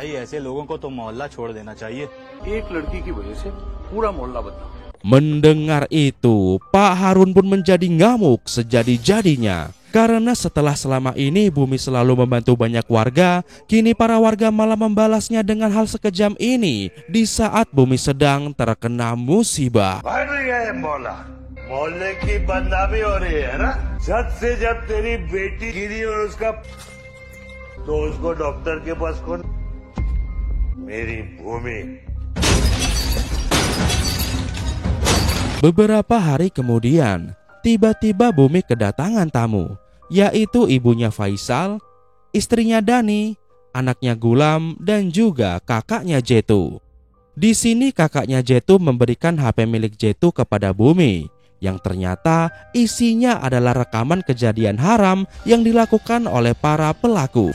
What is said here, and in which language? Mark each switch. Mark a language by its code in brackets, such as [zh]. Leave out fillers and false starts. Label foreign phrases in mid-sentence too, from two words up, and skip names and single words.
[id] Mendengar itu, Pak Harun pun menjadi ngamuk sejadi-jadinya. Karena setelah selama ini Bumi selalu membantu banyak warga, kini para warga malah membalasnya dengan hal sekejam ini di saat Bumi sedang terkena musibah. [hi] मोहल्ले की बदनामी हो रही है ना? जब से जब तेरी बेटी गिरी और उसका तो उसको डॉक्टर के पास कौन? मेरी भूमि. [id] Beberapa hari kemudian, tiba-tiba Bumi kedatangan tamu, yaitu ibunya Faisal, istrinya Dani, anaknya Gulam, dan juga kakaknya Jetu. Di sini kakaknya Jetu memberikan HP milik Jetu kepada Bumi, yang ternyata isinya adalah rekaman kejadian haram yang dilakukan oleh para pelaku.